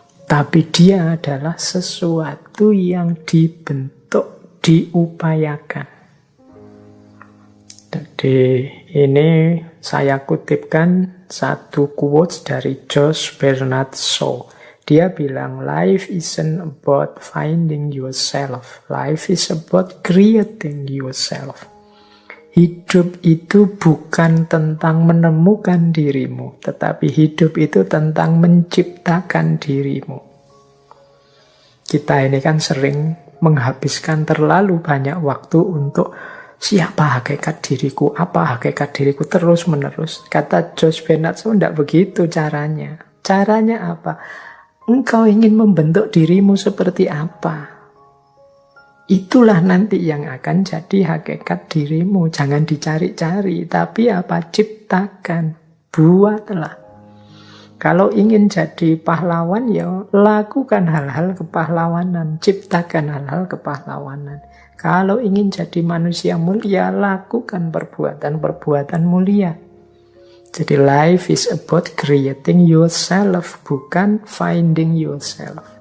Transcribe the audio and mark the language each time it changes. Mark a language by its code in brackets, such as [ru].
[id] Tapi dia adalah sesuatu yang dibentuk, diupayakan. Jadi ini saya kutipkan satu quotes dari Josh Bernard Shaw. Dia bilang, [en] life isn't about finding yourself. Life is about creating yourself. [id] Hidup itu bukan tentang menemukan dirimu, tetapi hidup itu tentang menciptakan dirimu. Kita ini kan sering menghabiskan terlalu banyak waktu untuk siapa hakikat diriku, apa hakikat diriku, terus-menerus. Kata Josh Bernard Shaw, tidak begitu caranya. Caranya apa? Engkau ingin membentuk dirimu seperti apa? Itulah nanti yang akan jadi hakikat dirimu. Jangan dicari-cari, tapi apa? Ciptakan, buatlah. Kalau ingin jadi pahlawan, ya lakukan hal-hal kepahlawanan, ciptakan hal-hal kepahlawanan. Kalau ingin jadi manusia mulia, lakukan perbuatan-perbuatan mulia. [en] Jadi life is about creating yourself, [id] bukan [en] finding yourself.